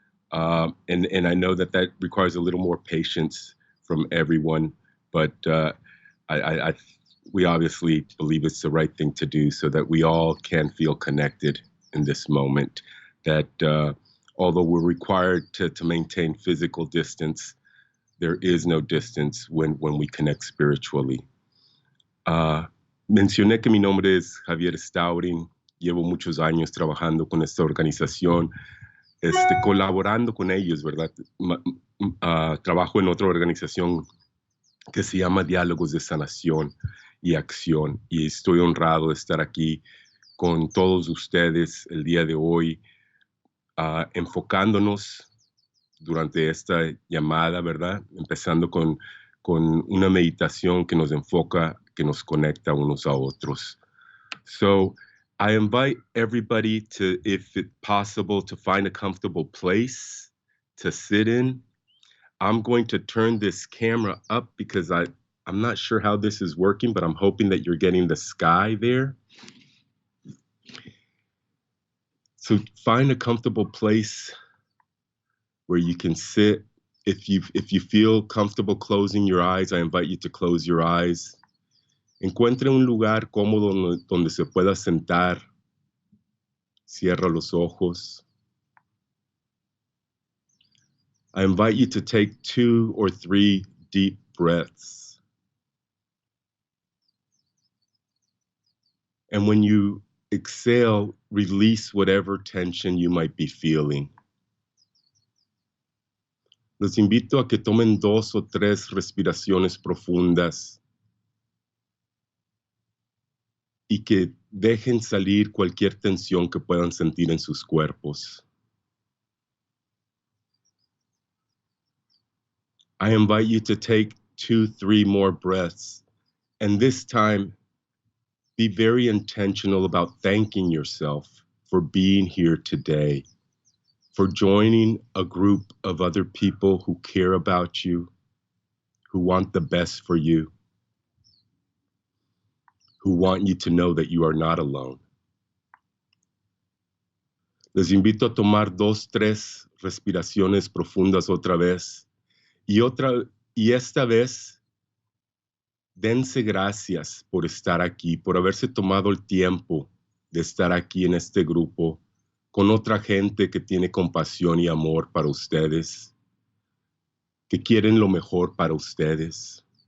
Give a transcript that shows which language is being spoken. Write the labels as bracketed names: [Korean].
[English] And I know that requires a little more patience from everyone, but I we obviously believe it's the right thing to do so that we all can feel connected in this moment. That although we're required to maintain physical distance, there is no distance when we connect spiritually. [Spanish] Mencioné que mi nombre es Javier Stauring, llevo muchos años trabajando con esta organización, colaborando con ellos, ¿verdad? Trabajo en otra organización que se llama Diálogos de Sanación y Acción, y estoy honrado de estar aquí con todos ustedes el día de hoy, enfocándonos durante esta llamada, ¿verdad? Empezando con una meditación que nos enfoca, que nos conecta unos a otros. [English] So I invite everybody to, if it's possible, to find a comfortable place to sit in. I'm going to turn this camera up because I'm not sure how this is working, but I'm hoping that you're getting the sky there. So find a comfortable place where you can sit. If you feel comfortable closing your eyes, I invite you to close your eyes. [Spanish] Encuentre un lugar cómodo donde se pueda sentar. Cierra los ojos. [English] I invite you to take 2 or 3 deep breaths. And when you exhale, release whatever tension you might be feeling. [Spanish] Los invito a que tomen 2 o 3 respiraciones profundas y que dejen salir cualquier tensión que puedan sentir en sus cuerpos. [English] I invite you to take 2, 3 more breaths, and this time, be very intentional about thanking yourself for being here today, for joining a group of other people who care about you, who want the best for you, who want you to know that you are not alone. [Spanish] Les invito a tomar 2, 3 respiraciones profundas otra vez. Y esta vez, dense gracias por estar aquí, por haberse tomado el tiempo de estar aquí en este grupo, con otra gente que tiene compasión y amor para ustedes, que quieren lo mejor para ustedes.